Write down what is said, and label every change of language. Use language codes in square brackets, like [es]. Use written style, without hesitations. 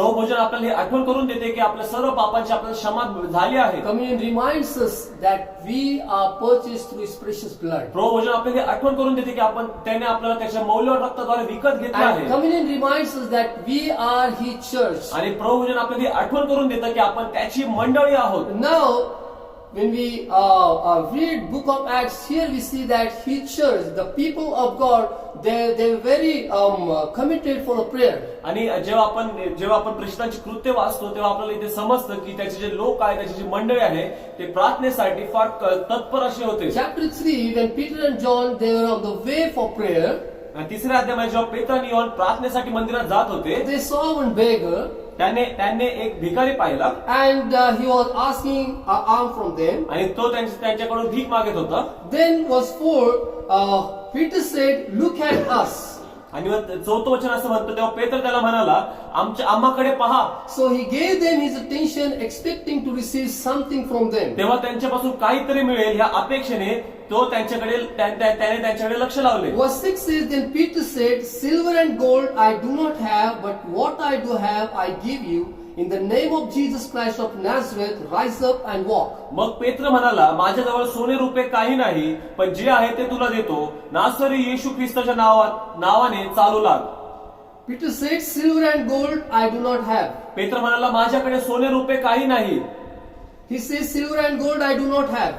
[mr] प्रभू भोजन आपल्याला ही आठवण करून देते की आपल्या सर्व पापांची आपल्याला क्षमा झाली आहे. [en] Communion reminds us that we are purchased through His precious blood. [mr] प्रभू भोजन आपल्याला ही आठवण करून देते की त्याने आपल्याला त्याच्या मौल्यवान रक्ताद्वारे विकत घेतले [en] And [mr] आहे. [en] communion reminds us that we are His church. [mr] आणि प्रभू भोजन आपल्याला ही आठवण करून देतं की आपण त्याची मंडळी आहोत. [en] Now, when we read book of Acts, here we see that His church, the people of God, they're very committed for the prayer. [mr] आणि जेव्हा आपण प्रेषितांची कृत्य वाचतो तेव्हा आपल्याला इथे समजतं की त्याचे जे लोक आहेत, त्याची जी मंडळी आहे, ते प्रार्थनेसाठी फार तत्पर असे होते. [en] Chapter 3, when Peter and John, they were on the way for prayer, [mr] आणि तिसऱ्या अध्यायामध्ये जेव्हा पेत्र आणि योहान प्रार्थनेसाठी मंदिरात जात होते, [en] they saw one beggar [mr] त्यांनी एक भिकारी पाहिला [en] and he was asking an alms from them. [mr] आणि तो त्यांच्याकडून भीक मागत होता. [en] Then verse 4, Peter said, "Look at us." [mr] आणि मग चौथं वचन असं म्हणतं, तेव्हा पेत्र त्याला म्हणाला, आम्हाकडे पहा. [en] So he gave them his attention, expecting to receive something from them. [mr] तेव्हा त्यांच्यापासून काहीतरी मिळेल या अपेक्षेने त्याने त्यांच्याकडे लक्ष लावले. [en] Verse 6 says, Then Peter said, Silver and gold I do not have, but what I do have I give you. In the name of Jesus Christ of Nazareth, rise up and walk. [mr] मग पेत्र म्हणाला, माझ्याजवळ सोने रुपये काही नाही, पण जे आहे ते तुला देतो. नासरी येशू ख्रिस्ताच्या नावाने चालू लाग. [en] Peter said, Silver and gold I do not have. [mr] पेत्र म्हणाला, माझ्याकडे सोने रुपये काही नाही. [en] He says, Silver and gold I do not have.